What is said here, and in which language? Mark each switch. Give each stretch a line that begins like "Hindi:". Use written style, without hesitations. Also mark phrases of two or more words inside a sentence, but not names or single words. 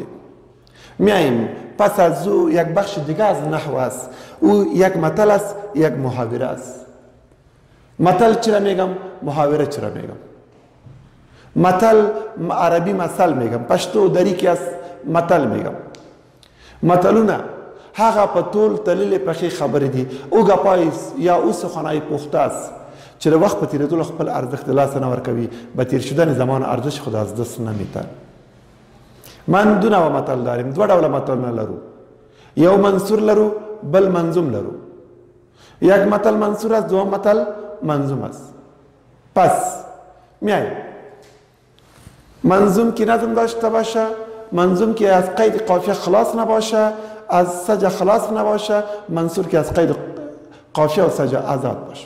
Persian: میاییم پس از او یک بخش دیگه از نحو است. او یک مثل است، یک محاوره است. مثل چرا میگم؟ محاوره چرا میگم؟ مثل عربی مثل میگم، پشتو دری که است مثل میگم.
Pashto: مثلونه هغه په ټول تللې پخې خبرې دي.
Persian: او ګپای یا او سخنای پخته است
Pashto: چې د وخت په تیریدلو خپل ارزښت د لاسه نه ورکوي،
Persian: به تیر شدن زمان ارزش خود از دست نمیتن. من دو نوع مثل داریم،
Pashto: دو ډوله مثلونه لرو. یو منصور لرو، بل منظوم لرو.
Persian: یک مثل منصور است، دوم مثل منظوم است. پس میاییم منظوم که نظم داشته باشه، منظوم که از قید قافیه خلاص نباشه، از سجع خلاص نباشه، منصور که از قید قافیه و سجع آزاد باشه.